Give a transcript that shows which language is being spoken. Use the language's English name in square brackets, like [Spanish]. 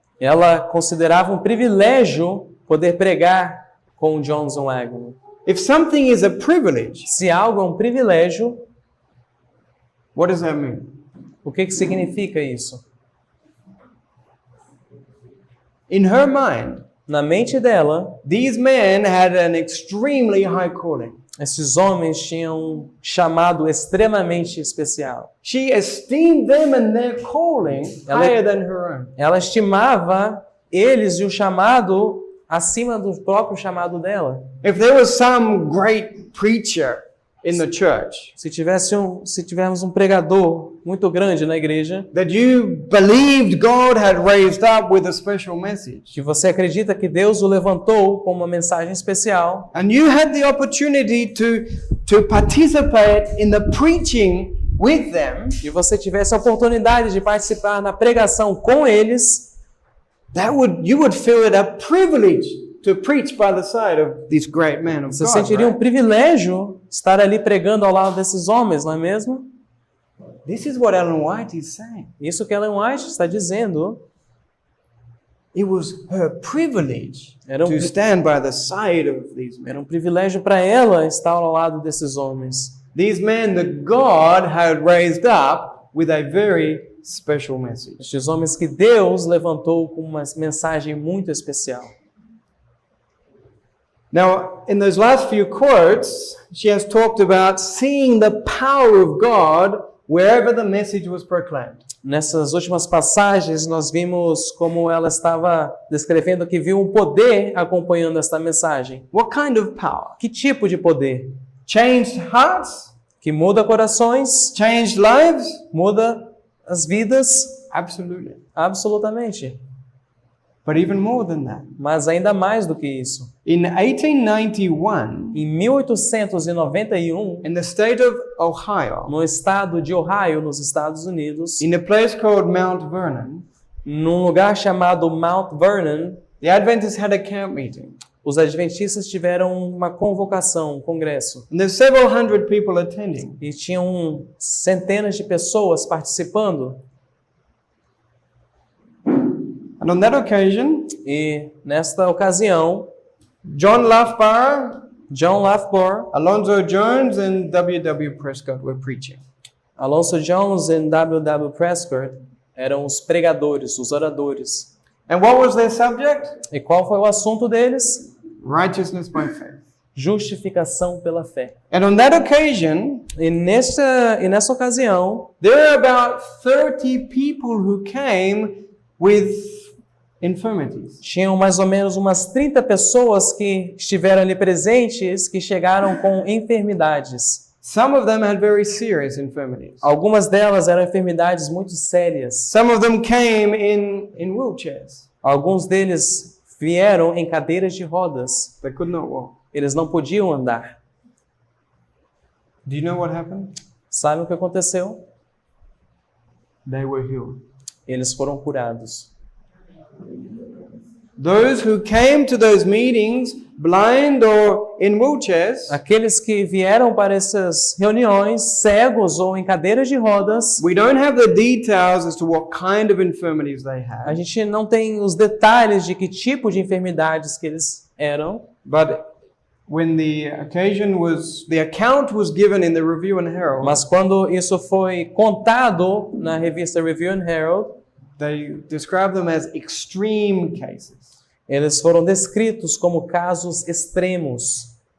[Portuguese] Ela considerava um privilégio poder pregar com Jones e Wagner. [English] If something is a privilege, [Portuguese] Se algo é um privilégio, [English] what does that mean? [Portuguese] o que significa isso? [English] In her mind, [Portuguese] Na mente dela, [English] these men had an extremely high calling. [Portuguese] esses homens tinham um chamado extremamente especial. [English] She esteemed them and their calling higher than her own. [Portuguese] Ela estimava eles e o chamado acima do próprio chamado dela. [English] If there was some great preacher in the church [Portuguese] Se tivermos um pregador muito grande na igreja, [English] that you believed God had raised up with a special message, [Portuguese] que você acredita que Deus o levantou com uma mensagem especial, [English] and you had the opportunity to participate in the preaching with them, [Portuguese] e você tivesse a oportunidade de participar na pregação com eles, [English] you would feel it a privilege to preach by the side of these great men of [Portuguese] você [English] God. [Portuguese] sentiria um [English] Right? [Portuguese] privilégio estar ali pregando ao lado desses homens, não é mesmo? [English] This is what Ellen White is saying. [Portuguese] Isso que Ellen White está dizendo. [English] It was her privilege [Portuguese] Era [English] to stand by the side of these men. [Portuguese] Era um privilégio para ela estar ao lado desses homens. [English] These men that God had raised up with a very special message. [Portuguese] Estes homens que Deus levantou com uma mensagem muito especial. [English] Now, in those last few quotes, she has talked about seeing the power of God wherever the message was proclaimed. [Portuguese] Nessas últimas passagens, nós vimos como ela estava descrevendo que viu um poder acompanhando esta mensagem. [English] What kind of power? [Portuguese] Que tipo de poder? [English] Changed hearts? [Portuguese] Que muda corações, [English] Changed lives? [Portuguese] muda as vidas? [English] Absolutely. [Portuguese] Absolutamente. [English] But even more than that. [Portuguese] Mas ainda mais do que isso. [English] In 1891, [Portuguese] Em 1891, [English] in the state of Ohio, [Portuguese] no estado de Ohio, nos Estados Unidos, [English] in a place called Mount Vernon, [Portuguese] num lugar chamado Mount Vernon, [English] the Adventists had a camp meeting. [Portuguese] os adventistas tiveram uma convocação, um congresso, [English] And there's several hundred people attending. [Portuguese] e tinham centenas de pessoas participando. [English] And on that occasion, [Portuguese] E nesta ocasião, [English] John Loughborough, [Portuguese] John Loughborough, [English] Alonzo Jones, and W.W. Prescott were preaching. [Portuguese] Alonzo Jones e W.W. Prescott eram os pregadores, os oradores. [English] And what was their subject? [Portuguese] E qual foi o assunto deles? [English] Righteousness by faith. [Portuguese] Justificação pela fé. [English] And on that occasion, [Portuguese] E nessa ocasião, [English] there were about 30 people who came with infirmities. [Portuguese] tinham mais ou menos umas 30 pessoas que estiveram ali presentes, que chegaram com enfermidades. [English] Some of them had very serious infirmities. [Portuguese] Algumas delas eram enfermidades muito sérias. [English] Some of them came in wheelchairs. [Portuguese] Alguns deles vieram em cadeiras de rodas. [English] They could not walk. [Portuguese] Eles não podiam andar. [English] Do you know what happened? [Portuguese] Sabe o que aconteceu? [English] They were healed. [Portuguese] Eles foram curados. [English] Those who came to those meetings blind or in wheelchairs, [Portuguese] Aqueles que vieram para essas reuniões, cegos ou em cadeiras de rodas, [English] we don't have the details as to what kind of infirmities they [Portuguese] a [English] had. [Portuguese] gente não tem os detalhes de que tipo de enfermidades que eles eram, [English] But when the account was given in the Review and Herald, [Portuguese] mas quando isso foi contado na revista Review and Herald, [English] they described them as extreme cases. [Portuguese] eles foram descritos como casos extremos